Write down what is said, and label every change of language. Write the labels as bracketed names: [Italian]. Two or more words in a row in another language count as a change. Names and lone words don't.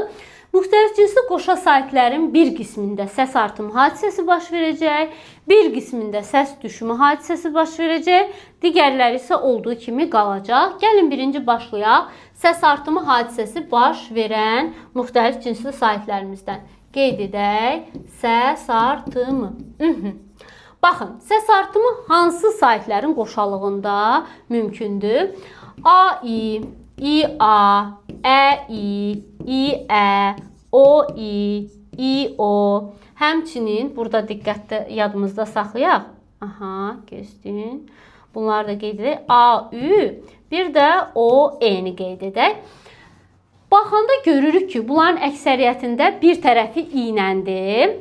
[Azerbaijani] Müxtəlif cinsli qoşa sahitlərin bir qismində səs artımı hadisəsi baş verəcək, bir qismində səs düşümü hadisəsi baş verəcək, digərləri isə olduğu kimi qalacaq. Gəlin birinci başlayaq. Səs artımı hadisəsi baş verən müxtəlif cinsli sahitlərimizdən. Qeyd edək, səs artımı. Baxın, səs artımı hansı sahitlərin qoşalığında mümkündür? A-i, i-a, ə-i, i-ə, o-i, i-o. Həmçinin burada diqqətlə yadımızda saxlayaq. Aha, keçdin. Bunları da qeyd edək. A-ü, bir də o-e-ni qeyd edək. Baxanda görürük ki, bunların əksəriyyətində bir tərəfi iynəndir.